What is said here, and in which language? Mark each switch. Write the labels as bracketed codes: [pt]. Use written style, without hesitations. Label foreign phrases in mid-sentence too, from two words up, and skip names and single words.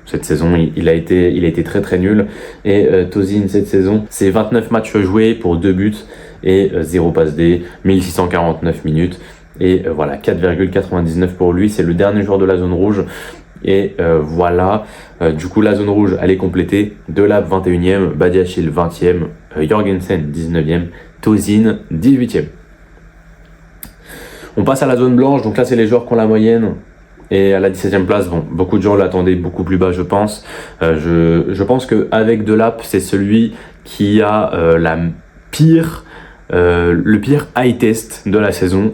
[fr] Cette saison il a été très très nul. Et Tozin cette saison, c'est 29 matchs joués pour 2 buts et 0 passe D, 1649 minutes. Et 4,99 pour lui, c'est le dernier joueur de la zone rouge. Et du coup la zone rouge elle est complétée. Delap 21e, Badiachil 20e, Jorgensen 19e, Tozin 18e. On passe à la zone blanche, donc là c'est les joueurs qui ont la moyenne. Et à la 17e place, beaucoup de gens l'attendaient beaucoup plus bas, je pense. Je pense qu'avec Delap, c'est celui qui a le pire high test de la saison.